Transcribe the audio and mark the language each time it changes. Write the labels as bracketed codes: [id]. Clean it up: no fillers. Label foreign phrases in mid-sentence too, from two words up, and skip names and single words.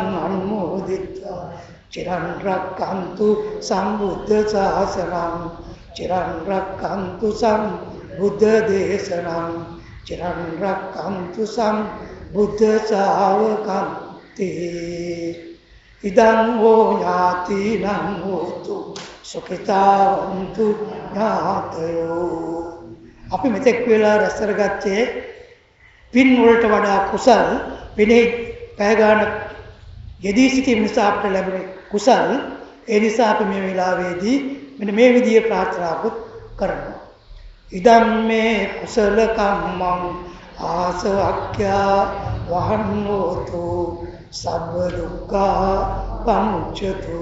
[pi] අනුමෝදිත්වා චිරන් රක්ඛන්තු සම්බුද්ධ ශාසනං චිරන් රක්ඛන්තු සම්බුද්ධ දේශනං චිරන් රක්ඛන්තු සම්බුද්ධ ශාවකං ඉදං හෝ ඥාතිනං හෝතු සුඛිතාවන්තු ඥාතයෝ. [si] අපි මෙතෙක් වෙලා රැස්කරගත්තේ පින් වලට වඩා කුසල් පිනේ පැය ගන්න යෙදී සිටීම නිසා අපට ලැබෙන කුසල්. ඒ නිසා අපි මේ වෙලාවේදී මෙන්න මේ විදිහේ ප්‍රාර්ථනාවක් කරනවා. [pi] ඉදම් මේ කුසල කම්මං ආසවක්ඛ්‍යා වහන්නෝතු සබ්බ දුක්ඛා පමුච්ඡතු.